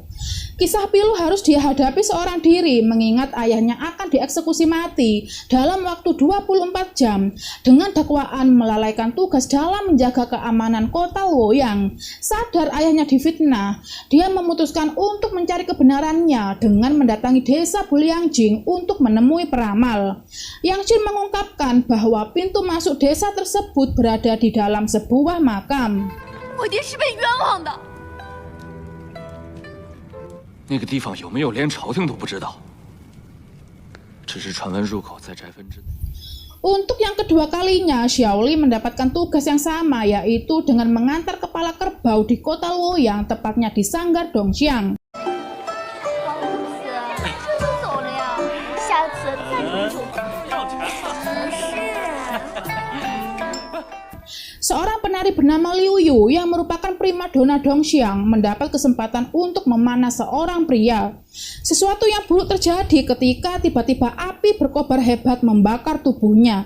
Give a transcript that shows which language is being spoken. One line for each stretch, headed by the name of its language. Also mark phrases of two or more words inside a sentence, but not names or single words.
Indonesian: Kisah pilu harus dihadapi seorang diri mengingat ayahnya akan dieksekusi mati dalam waktu 24 jam dengan dakwaan melalaikan tugas dalam menjaga keamanan kota Luoyang. Sadar ayahnya difitnah, dia memutuskan untuk mencari kebenarannya dengan mendatangi desa Buliangjing untuk menemui peramal. Yang Xin mengungkapkan bahwa pintu masuk desa tersebut berada di dalam sebuah makam.
Chinese: 我爹是被冤枉的。那个地方有没有连朝廷都不知道，只是传闻入口在宅分之内。
Indonesian: Untuk yang kedua kalinya, Xiaoli mendapatkan tugas yang sama, yaitu dengan mengantar kepala kerbau di kota Luoyang, tepatnya di Sanggar Dongxiang.
Chinese: 王公子，这就走了呀？下次再重组。
Indonesian: Seorang penari bernama Liu Yu yang merupakan primadona Dongxiang mendapat kesempatan untuk memanah seorang pria. Sesuatu yang buruk terjadi ketika tiba-tiba api berkobar hebat membakar tubuhnya.